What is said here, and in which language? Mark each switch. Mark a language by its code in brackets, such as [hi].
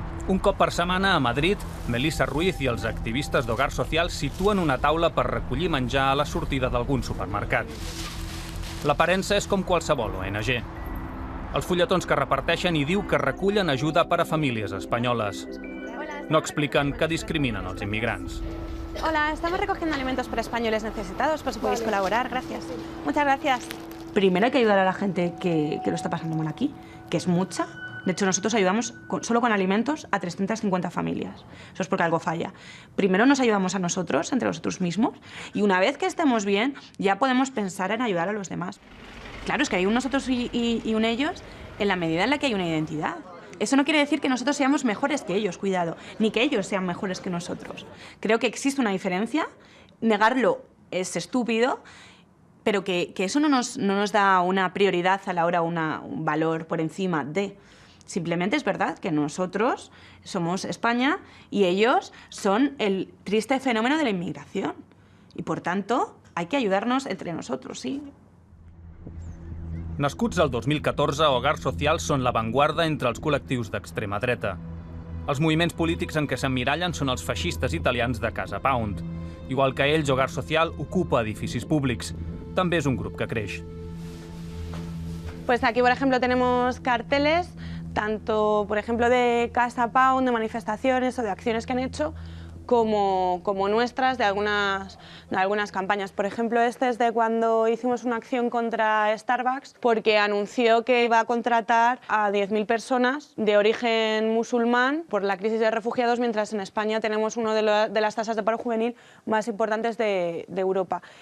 [ca] Un cop per setmana a Madrid, Melissa Ruiz i els activistes d'Hogar Social situen una taula per recollir menjar a la sortida d'algun supermercat. L'aparença és com qualsevol ONG. Els fulletons que reparteixen hi diu que recullen ajuda per a famílies espanyoles. No expliquen que discriminen els inmigrants. [es] Hola, estamos recogiendo alimentos para españoles necesitados, por si podéis colaborar. Gracias. Muchas gracias. Primero hay que ayudar a la gente que lo está pasando mal aquí, que es mucha. De hecho, nosotros ayudamos solo con alimentos a 350 familias. Eso es porque algo falla. Primero nos ayudamos a nosotros, entre nosotros mismos, y una vez que estemos bien, ya podemos pensar en ayudar a los demás. Claro, es que hay un nosotros y un ellos en la medida en la que hay una identidad. Eso no quiere decir que nosotros seamos mejores que ellos, cuidado, ni que ellos sean mejores que nosotros. Creo que existe una diferencia, negarlo es estúpido, pero que eso no nos da una prioridad a la hora, un valor por encima de... Simplemente es verdad que nosotros somos España y ellos son el triste fenómeno de la inmigración. Y por tanto, hay que ayudarnos entre nosotros, sí. [ca] Nascuts el 2014, Hogar Social són l'avantguarda entre els col·lectius d'extrema dreta. Els moviments polítics en què s'emmirallen són els feixistes italians de Casa Pound. Igual que ells, Hogar Social ocupa edificis públics. També és un grup que creix. [es] Pues aquí, por ejemplo, tenemos carteles, tanto, por ejemplo, de Casa Pound, de manifestaciones o de acciones que han hecho, como nuestras de algunas campañas. Por ejemplo, este es de cuando hicimos una acción contra Starbucks porque anunció que iba a contratar a 10.000 personas de origen musulmán por la crisis de refugiados, mientras en España tenemos una de las tasas de paro juvenil más importantes de Europa.